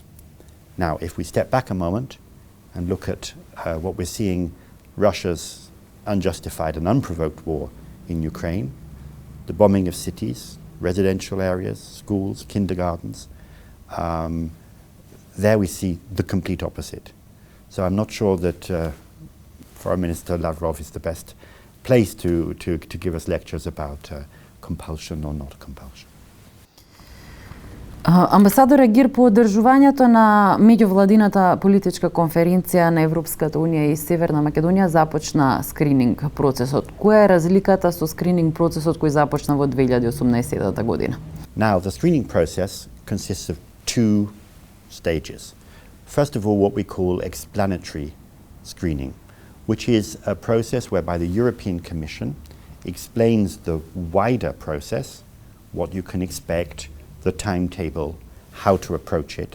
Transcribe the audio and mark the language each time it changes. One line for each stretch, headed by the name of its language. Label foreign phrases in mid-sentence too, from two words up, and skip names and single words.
English: Now, if we step back a moment and look at what we're seeing, Russia's unjustified and unprovoked war in Ukraine, the bombing of cities, residential areas, schools, kindergartens, there we see the complete opposite. So I'm not sure that Foreign Minister Lavrov is the best place to give us lectures about compulsion or not compulsion.
Macedonian: Амбасадоре Гир, по одржувањето на меѓувладината политичка конференција на Европската унија и Северна Македонија започна скрининг процесот. Која е разликата со скрининг процесот кој започна во 2018 година?
English: Now, the screening process consists of two stages. First of all, what we call explanatory screening, which is a process whereby the European Commission explains the wider process, what you can expect, the timetable, how to approach it.